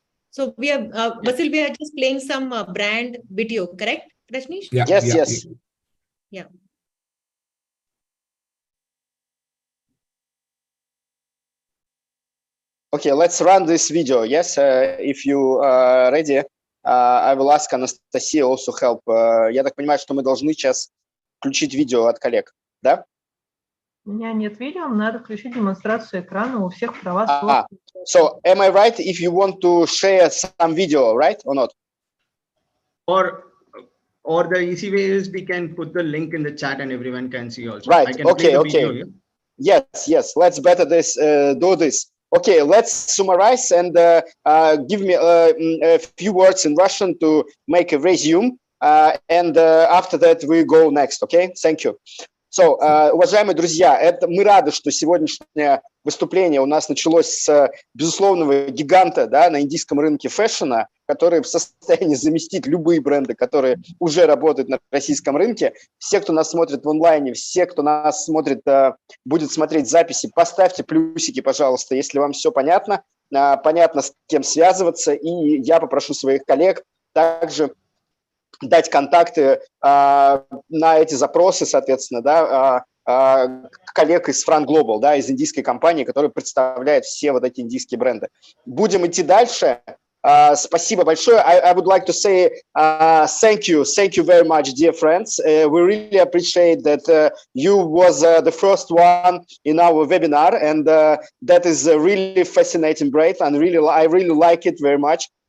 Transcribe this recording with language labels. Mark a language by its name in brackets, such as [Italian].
[English] So we are, Vasil, we are just playing some brand video, correct, Rajneesh? Yes. Yeah. Okay, let's run this video. Yes, if you are ready. I will ask Anastasia also help. [Russian] Я так понимаю, что мы должны сейчас включить видео от коллег, да? У меня нет видео, надо включить демонстрацию экрана, у всех права. [English] So, am I right if you want to share some video, right, or not? Or the easy way is we can put the link in the chat and everyone can see also. Right, I can okay, video, okay. Yeah? Yes, let's better do this. Okay, let's summarize and give me a few words in Russian to make a resume. And after that, we go next, okay? Thank you. [Russian] So, уважаемые друзья, мы рады, что сегодняшнее выступление у нас началось с безусловного гиганта, да, на индийском рынке фэшена, который в состоянии заместить любые бренды, которые уже работают на российском рынке. Все, кто нас смотрит в онлайне, все, кто нас смотрит, будет смотреть записи, поставьте плюсики, пожалуйста, если вам все понятно, понятно, с кем связываться. И я попрошу своих коллег также дать контакты на эти запросы, соответственно, да, коллег из FranGlobal, да, из индийской компании, которая представляет все вот эти индийские бренды. Будем идти дальше. Спасибо большое. [English] I would like to say thank you very much, dear friends. We really appreciate that you was the first one in our webinar, and that is really fascinating, great, and I really like it very much.